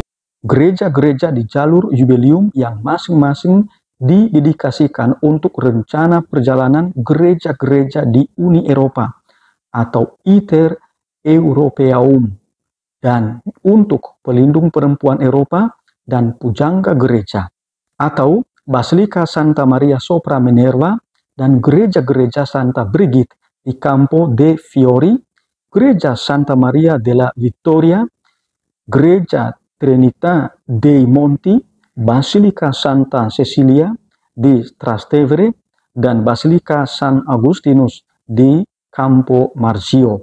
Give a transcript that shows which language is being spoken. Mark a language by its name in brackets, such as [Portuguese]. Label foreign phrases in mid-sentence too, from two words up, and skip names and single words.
[Indonesian] Gereja-gereja di jalur jubileum yang masing-masing didedikasikan untuk rencana perjalanan gereja-gereja di Uni Eropa atau Iter Europeaum, dan untuk pelindung perempuan Eropa dan pujangga gereja, atau Basilika Santa Maria Sopra Minerva dan gereja-gereja Santa Brigid di Campo de Fiori, gereja Santa Maria della Vittoria, gereja Trinità dei Monti, Basilika Santa Cecilia di Trastevere, dan Basilika San Agustinus di Campo Marzio.